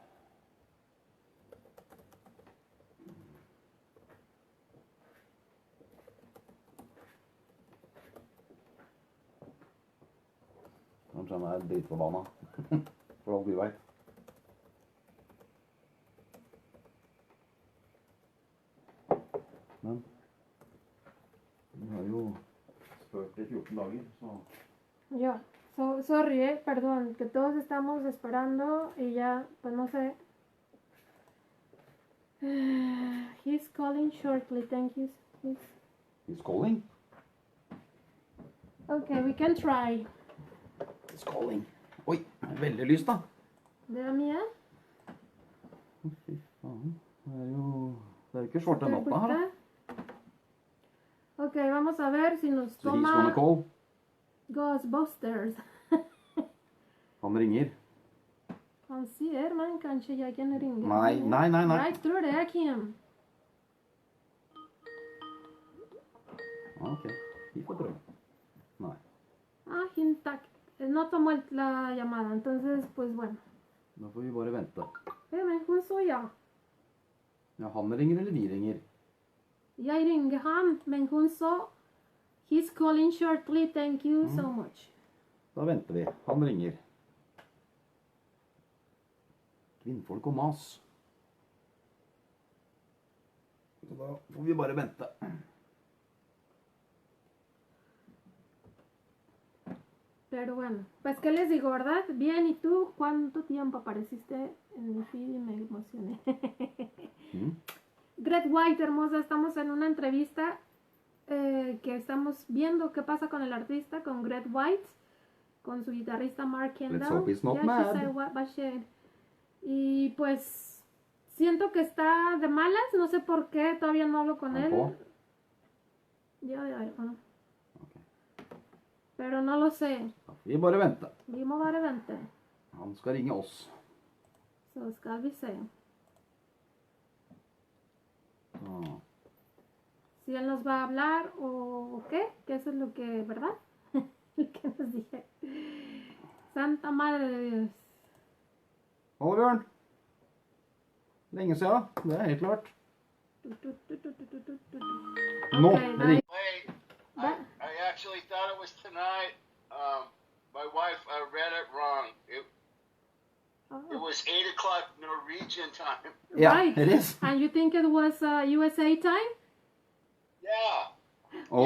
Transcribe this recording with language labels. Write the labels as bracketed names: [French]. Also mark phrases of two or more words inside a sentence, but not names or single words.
[Norwegian] Kanskje han er dritforbanna. For alt vi vet. Men vi har jo spurt i 14 dager, så... Ja. [English] Sorry, [Spanish] perdón, que todos estamos esperando y ya, pues no sé. [English] He's calling shortly, thank you. He's calling? Okay, we can try. He's calling. [Norwegian] Oi, veldig lyst da. Det er mye. Fy faen, det er jo ikke svarte natta her da. [Spanish] Ok, vamos a ver si nos toma... [English] So he's gonna call. Ghostbusters. [Norwegian] Han ringer. Han sier, men kanskje jeg kan ringe. Nei. Jeg tror det er Kim. Ok, vi får prøve. Nei. [Spanish] No tomó la llamada, entonces, pues bueno. [Norwegian] Da får vi bare vente. Men hun så ja. Ja, han ringer eller vi ringer? Jeg ringer han, men hun så [English] he's calling shortly, thank you so much. [Norwegian] Da venter vi. Han ringer. Kvinnfolk og mas. Så da får vi bare vente. [Spanish] Pero bueno, pues qué les digo, ¿verdad? Bien, ¿y tú cuánto tiempo apareciste en mi feed y me emocioné? Great White, hermosa, estamos en una entrevista que estamos viendo qué pasa con el artista, con Great White, con su guitarrista Mark Kendall. [English] Let's hope he's not mad. [Spanish] Y pues siento que está de malas, no sé por qué, todavía no hablo con él. Ja, bueno. Pero no lo sé. [Norwegian] Vi bare venter. Vi må bare vente. Han skal ringe oss. Så skal vi se. [Spanish] Si él nos va a hablar o qué, que eso es lo que, ¿verdad? ¿Qué nos dije? Santa Madre de Dios. [Norwegian] Bjørn. Lenge siden. Det er helt klart. Nå. [English] Okay, [Norwegian] Ring. [English] Wait, I actually thought it was tonight. My wife read it wrong. It was 8 o'clock Norwegian time. Yeah, Right. it is. And you think it was USA time? Yeah. Oh.